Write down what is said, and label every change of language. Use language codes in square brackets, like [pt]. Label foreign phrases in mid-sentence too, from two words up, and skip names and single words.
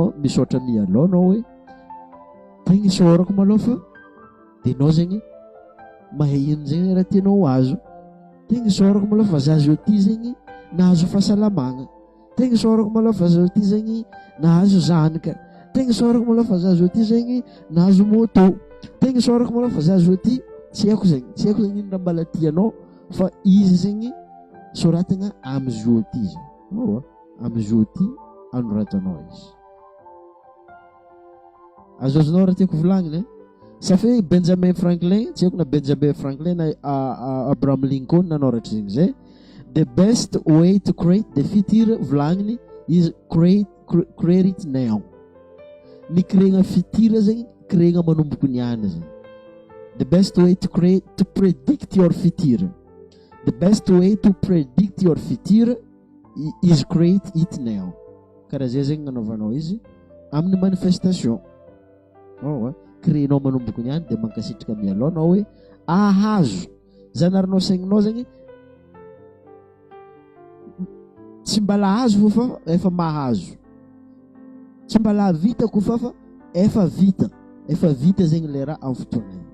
[mg] misaotra mialao anao hoe tegna isaorako malao fa de anao zegny mahay ino zegny raha tianao azo tegna isaorako malao fa zazo ty zegny nahazo fahasalamagna tegna isaorako malao fa zazo ty zegny nahazo zanaka tegna isaorako malao fa zazo ty zegny nahazo moto tegna isaorako malao fa zazo ty tsy haiko zegny ino raha mbala tianao fa izy zegny soratagna am'izao ty zegny am'izao ty anoratanao izy azozonao raha tiako volagnina safy Benjamin Franklin tsy haiko na Benjamin Franklin na Abraham Lincoln nanoratra zegny zay [en] the best way to create the future [mg] volagniny [en] is create it now [mg] ny créegna futur zegny créegna manomboko niany zegny [en] the best way to predict your future the best way to predict your future is create it now [mg] karaha zay zegny nanaovanao izy amin'ny manifestation créenao manomboko niany de mankasitrika mialaonao hoe ahazo zanarinao saigninao zegny tsy mbala azo fa efa mahazo, tsy mbala vita koa fa efa vita zegny le raha amin'ny fotoana igny.